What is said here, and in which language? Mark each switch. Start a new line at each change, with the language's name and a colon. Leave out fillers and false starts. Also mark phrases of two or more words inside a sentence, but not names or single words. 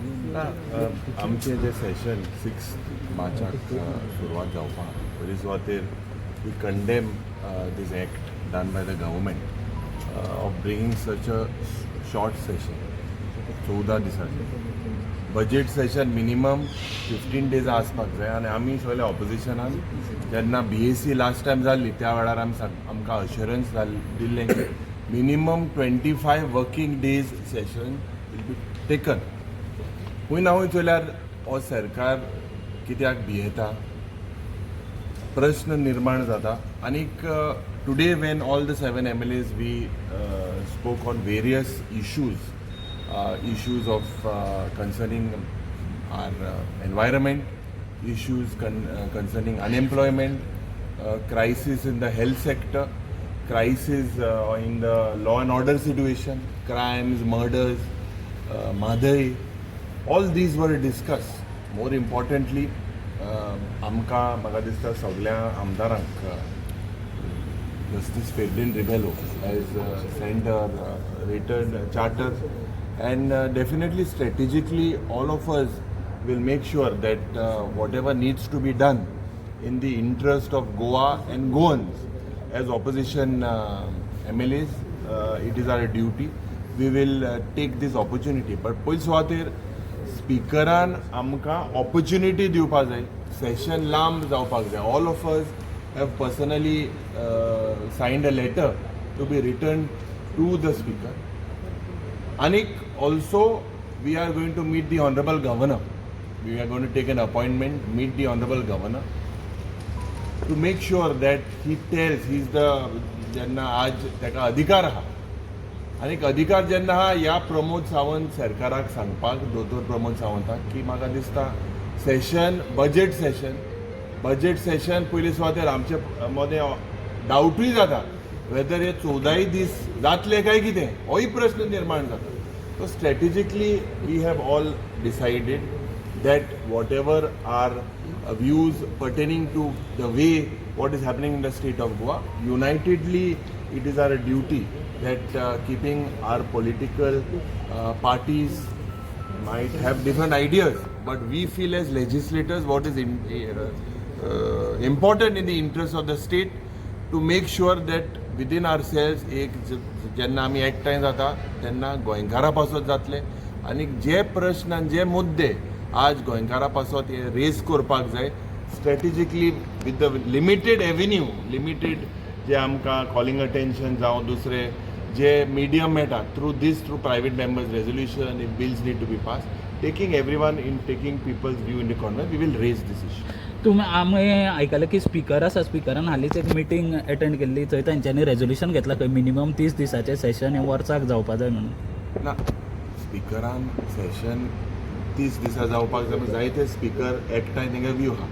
Konkani: आमचे जे सेशन 6 मार्चाक सुरवात जावपाक पयली सुवातेर
English: we condemn this act done by the government of bringing such a short session
Konkani: 14 दिसांचे बजेट सेशन
English: minimum 15 days
Konkani: आसपाक जाय आनी आमी सगळे ऑपोजिशनान जेन्ना BAC
English: last time
Konkani: जाल्ली त्या वेळार आमकां अश्युरन्स दिल्लें की
English: minimum 25 working days session will be taken.
Konkani: हूंय ना हूंय चोयल्यार हो सरकार कित्याक भियेता प्रश्न निर्माण जाता.
English: आनीक today when all the 7 MLAs we spoke on various issues of concerning our environment, issues concerning unemployment, crisis in the health sector, crisis in the law and order situation, crimes, murders, Madhai. All these were discussed. More importantly,
Konkani: म्हाका दिसता सगळ्या आमदारांक
English: Justice Ferdinand Rebello has sent a written charter, and definitely strategically all of us will make sure that whatever needs to be done in the interest of Goa and Goans as opposition MLAs, it is our duty. We will take this opportunity.
Konkani: But पयली सुवातेर स्पिकरान आमकां opportunity दिवपाक जाय, सेशन लांब जावपाक जाय.
English: All of us have personally signed a letter to be written to the speaker. Anik, also we are going to meet the Honorable Governor. We are going to take an appointment, meet the Honorable Governor to make sure that he tells, he's the
Konkani: jenna आज तेका अधिकार आहा. आनीक अधिकार जेन्ना आहा ह्या प्रमोद सावंत सरकाराक सांगपाक, दोतोर प्रमोद सावंताक की म्हाका दिसता सेशन बजेट सेशन पयली सुवातेर आमचे मदें डावटूय जाता वेदर हे 14 दीस जातले काय कितें होय प्रश्न निर्माण जाता.
English: So strategically we have all decided that whatever our views pertaining to the way what is happening in the state of Goa, unitedly it is our duty that keeping our political parties might have different ideas, but we feel as legislators what is important in the interest of the state to make sure that within ourselves
Konkani: एक जेन्ना आमी एकठांय जाता
English: तेन्ना गोंयकारां पासत जातले आनी जे प्रश्न आनी जे मुद्दे आज गोंयकारां पासत हे रेज करपाक जाय strategically with the limited avenue, लिमिटेड जे आमकां calling attention जावं दुसरे जे मिडियम मेळटा through private members resolution if bills need to be pass, taking everyone in taking people's view in the corner, we will raise this issue.
Konkani: तुम्ही आमी आयकलें की स्पिकर आसा, स्पिकरान हालींच एक
English: meeting attend
Konkani: केल्ली, थंय तांच्यांनी रेजोल्यूशन घेतलां खंय मिनिमम 30 दिसाचें सेशन हें वर्साक जावपाक जाय म्हणून. ना, स्पिकरान सेशन 30 दिसा जावपाक जाय, जायते स्पिकर एकठांय थिंगा व्यू आहा.